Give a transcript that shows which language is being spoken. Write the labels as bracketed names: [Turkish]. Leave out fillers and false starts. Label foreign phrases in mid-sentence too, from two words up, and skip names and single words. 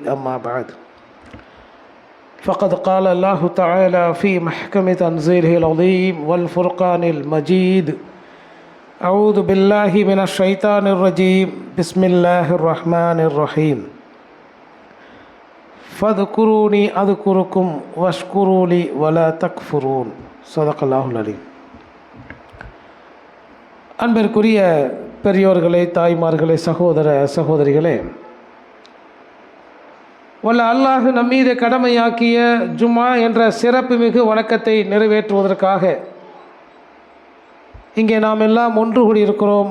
[Arabic] أما بعد، فقد قال الله تعالى في محكم تنزيله العظيم والفرقان المجيد: أعوذ بالله من الشيطان الرجيم. بسم الله الرحمن الرحيم. فاذكروني أذكركم واشكروا لي ولا تكفرون. صدق الله العليم. [Tamil] அன்பிற்குரிய பெரியோர்களே, தாய்மார்களே, சகோதர சகோதரிகளே, வல்ல அல்லாஹ் நம்மீது கடமையாக்கிய ஜும்மா என்ற சிறப்புமிகு வணக்கத்தை நிறைவேற்றுவதற்காக இங்கே நாம் எல்லாம் ஒன்று கூடியிருக்கிறோம்.